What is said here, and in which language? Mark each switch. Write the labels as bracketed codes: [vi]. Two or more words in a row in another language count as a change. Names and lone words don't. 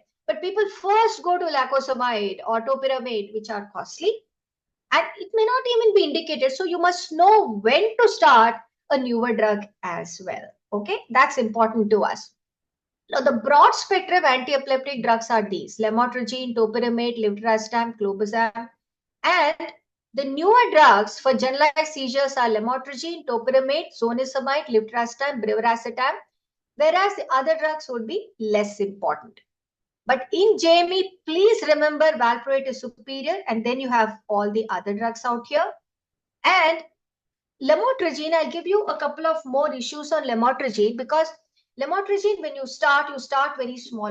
[en] But people first go to lacosamide or topiramate, which are costly, and it may not even be indicated. So you must know when to start a newer drug as well. Okay, that's important to us. Now, the broad spectrum anti-epileptic drugs are these: lamotrigine, topiramate, levetiracetam, clobazam, and the newer drugs for generalized seizures are lamotrigine, topiramate, zonisamide, levetiracetam, brivaracetam, whereas the other drugs would be less important. But in JME, please remember valproate is superior, and then you have all the other drugs out here. And lamotrigine, I'll give you a couple of more issues on lamotrigine, because lamotrigine, when you start very small.